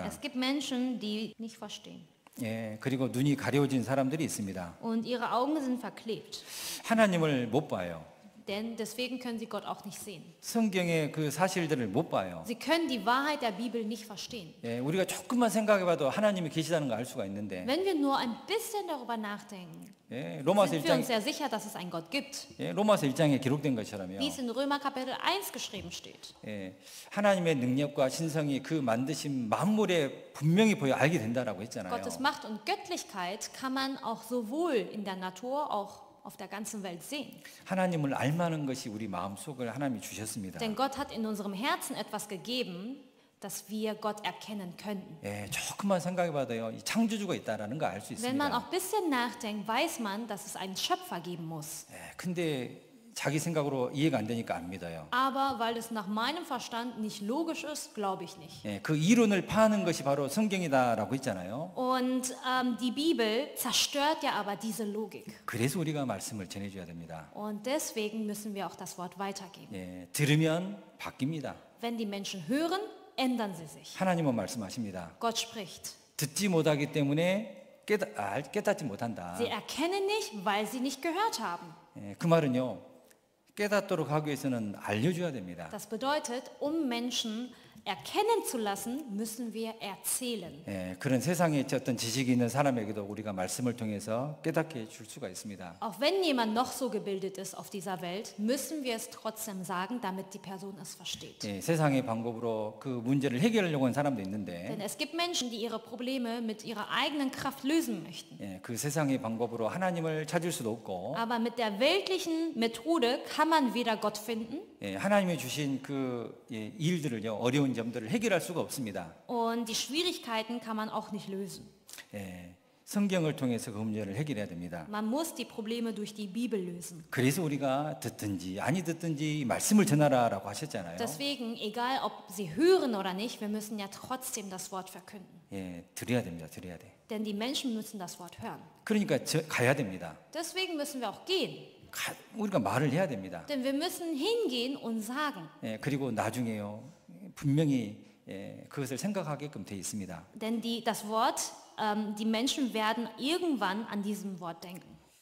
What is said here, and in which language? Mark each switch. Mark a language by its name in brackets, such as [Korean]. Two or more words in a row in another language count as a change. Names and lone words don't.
[German] Es gibt Menschen, die nicht verstehen. [Korean] 예, 그리고 눈이 가려진 사람들이 있습니다. [German] Und ihre Augen sind verklebt. [Korean] 하나님을 못 봐요. [German] Denn deswegen können sie Gott auch nicht sehen. [Korean] 성경의 그 사실들을 못 봐요. [German] Sie können die Wahrheit der Bibel nicht verstehen. [Korean] 예, 우리가 조금만 생각해봐도 하나님이 계시다는 걸 알 수가 있는데, [German] Wenn wir nur ein bisschen darüber nachdenken, [Korean] 예, 로마서 [German] sind wir [Korean] 1장, [German] uns sehr sicher, dass es einen Gott gibt. [Korean] 예, 로마서 1장에 기록된 것처럼요. [German] Wie es in Römer Kapitel 1 geschrieben steht. [Korean] 예, 하나님의 능력과 신성이 그 만드신 만물에 분명히 보여 알게 된다라고 했잖아요. [German] Gottes Macht und Göttlichkeit kann man auch sowohl in der Natur, auch auf der ganzen Welt sehen. [Korean] 하나님을 알만한 것이 우리 마음속을 하나님이 주셨습니다. [German] Denn Gott hat in unserem Herzen etwas gegeben, dass wir Gott erkennen könnten. [Korean] 예, 조금만 생각해봐도요, 이 창조주가 있다라는 거 알 수 [German] Wenn man [Korean] 있습니다. [German] auch ein bisschen nachdenkt, weiß man, dass es einen Schöpfer geben muss. [Korean] 예, 근데 자기 생각으로 이해가 안 되니까 안 믿어요. [German] Aber weil es nach meinem Verstand nicht logisch ist, glaube ich nicht. [Korean] 예, 그 이론을 파는 것이 바로 성경이다라고 했잖아요. [German] Und die Bibel zerstört ja aber diese Logik. [Korean] 그래서 우리가 말씀을 전해줘야 됩니다. [German] Und deswegen müssen wir auch das Wort weitergeben. [Korean] 예, 들으면 바뀝니다. [German] Wenn die Menschen hören, ändern sie sich. [Korean] 하나님은 말씀하십니다. [German] Gott spricht. [Korean] 듣지 못하기 때문에 깨닫지 못한다. [German] Sie erkennen nicht, weil sie nicht gehört haben. [Korean] 예, 그 말은요, 깨닫도록 하기 위해서는 알려줘야 됩니다. [German] Das bedeutet, um Menschen erkennen zu lassen, müssen wir erzählen. [Korean] 예, 그런 세상에 어떤 지식이 있는 사람에게도 우리가 말씀을 통해서 깨닫게 줄 수가 있습니다. [German] Auch wenn jemand noch so gebildet ist auf dieser Welt, müssen wir es trotzdem sagen, damit die Person es versteht. [Korean] 예, 세상의 방법으로 그 문제를 해결하려고 하는 사람도 있는데 [German] Denn es gibt Menschen, die ihre Probleme mit ihrer eigenen Kraft lösen möchten. [Korean] 예, 그 세상의 방법으로 하나님을 찾을 수도 없고 [German] Aber mit der weltlichen Methode kann man weder Gott finden [Korean] 예, 하나님이 주신 그 일들을요 어려운 점들을 해결할 수가 없습니다. [German] und die Schwierigkeiten kann man auch nicht lösen. [Korean] 예, 성경을 통해서 그 문제를 해결해야 됩니다. [German] Man muss die Probleme durch die Bibel lösen. [Korean] 그래서 우리가 듣든지 아니 듣든지 말씀을 전하라라고 하셨잖아요. [German] Deswegen, egal ob sie hören oder nicht, wir müssen ja trotzdem das Wort verkünden. [Korean] 예, 드려야 됩니다. 드려야 돼. [German] Denn die Menschen müssen das Wort hören. [Korean] 그러니까 가야 됩니다. [German] Deswegen müssen wir auch gehen. [Korean] 우리가 말을 해야 됩니다. [German] Denn wir müssen hingehen und sagen. [Korean] 예, 그리고 나중에요 분명히 그것을 생각하게끔 돼 있습니다. [German] Denn das Wort, die Menschen werden irgendwann an diesem Wort denken.